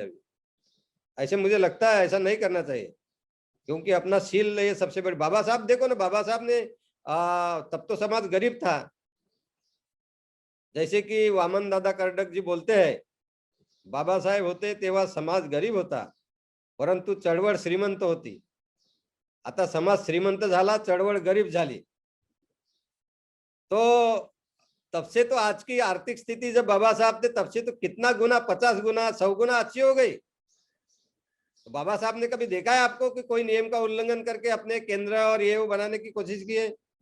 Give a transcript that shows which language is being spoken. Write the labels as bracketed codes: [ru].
[hi] अभी ऐसे मुझे लगता है ऐसा नहीं करना चाहिए, क्योंकि अपना सील ये सबसे बड़ी। बाबा साहब देखो ना, बाबा साहब ने तब तो समाज गरीब था, जैसे कि वामन दादा कर्डक जी बोलते हैं, [mr] बाबासाहेब होते तेव्हा समाज गरीब होता, परंतु चळवळ श्रीमंत होती। आता समाज श्रीमंत झाला, चळवळ गरीब झाली। [hi] तो तब से तो आज की आर्थिक स्थिति जब बाबा साहब थे तब से तो कितना गुना, 50 गुना 100 गुना अच्छी हो गई। तो बाबा साहब ने कभी देखा है आपको कि कोई नियम का उल्लंघन करके अपने केंद्र और ये वो बनाने की कोशिश की है?